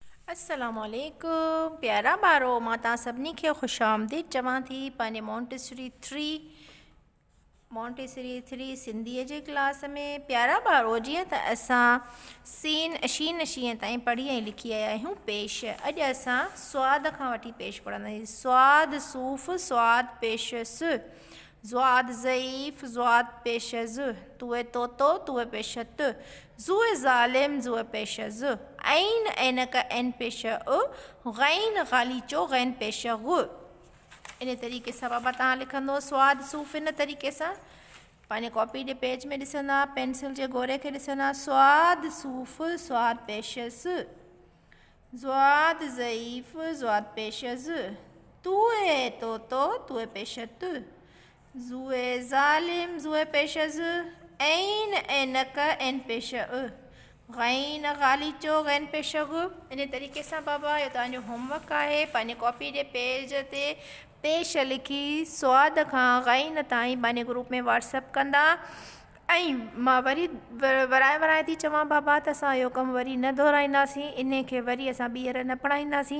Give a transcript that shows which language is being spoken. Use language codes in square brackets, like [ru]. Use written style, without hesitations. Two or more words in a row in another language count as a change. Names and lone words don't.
[sd] अस्सलामुअलैकुम प्यारा ॿारो, मां तव्हां सभिनी खे ख़ुशि आमदीद चवां थी पंहिंजे मोंटेसरी 3 सिंधीअ जे क्लास में। प्यारा ॿारो, जीअं त असां सीन अशीन शीअं ताईं पढ़ी ऐं लिखी आया आहियूं पेश। अॼु असां स्वाद खां वठी पेश पढ़ंदासीं। स्वाद सूफ़ स्वाद पेशस, ज़्वाद ज़ईफ़ ज़्वाद पेशज़, तुए तोतो तुए पेशत, ज़ुए ज़ालिम ज़ुए पेशज़, ऐन ऐनक ऐन पेश अ, गैन गालीचो गैन पेश गु। इन तरीक़े सां बाबा तव्हां लिखंदो स्वाद सूफ़ इन तरीक़े सां पंहिंजे कॉपी जे पेज में ॾिसंदा, पेंसिल जे गोरे खे ॾिसंदा। स्वाद सूफ़ स्वाद पेशस, ज़्वाद ज़ईफ़ ज़्वाद पेशज़, तुए तोतो तुए पेशत, ज़ुए ज़ालिम ज़ुए पेशज़, ऐन ऐनक ऐन पेश अ, गैन गालीचो गैन पेश गु। इन तरीक़े सां बाबा इहो तव्हांजो होमवर्क आहे। पंहिंजे कॉपी जे पेज ते पेश लिखी स्वाद खां गैन ताईं पंहिंजे ग्रुप में व्हाट्सअप कंदा। ऐं मां वरी वराए थी चवां बाबा त असां इहो कमु वरी न दोहराईंदासीं, इन खे वरी असां ॿीहर न पढ़ाईंदासीं।